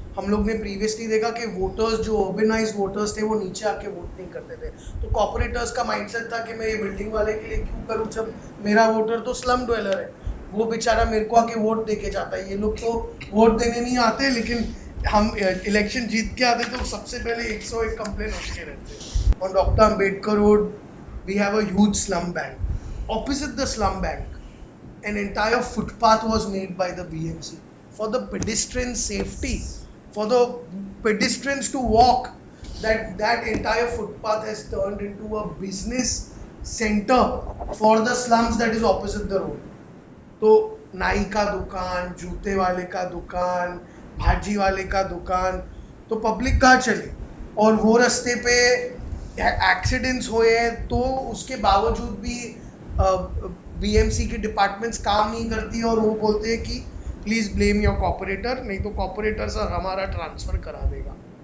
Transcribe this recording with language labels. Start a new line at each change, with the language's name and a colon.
Hindi: हम लोग ने प्रीवियसली देखा कि वोटर्स जो अर्बनाइज्ड वोटर्स थे वो नीचे आके वोट नहीं करते थे, तो कॉर्पोरेटर्स का माइंडसेट था कि मैं ये बिल्डिंग वाले के लिए क्यों करूँ जब मेरा वोटर तो स्लम ड्वेलर है, वो बेचारा मेरे को आके वोट दे के जाता है। ये लोग तो वोट देने नहीं आते, लेकिन हम इलेक्शन जीत के आते तो सबसे पहले 101 कंप्लेन होते रहते।
English: On doctor Ambedkar road we have a huge slum bank. Opposite the slum bank an entire footpath was made by the BMC for the pedestrian safety, for the pedestrians to walk. That entire footpath has turned into a business center for the slums that is opposite the road.
Hindi: तो नाई का दुकान, जूते वाले का दुकान, भाजी वाले का दुकान, तो पब्लिक कहाँ चले? और वो रास्ते पे एक्सीडेंट्स हुए तो उसके बावजूद भी बीएमसी की डिपार्टमेंट्स काम नहीं करती और वो बोलते हैं कि
English: please blame your corporator,
Hindi: नहीं तो कॉर्पोरेटर सर हमारा ट्रांसफ़र करा देगा।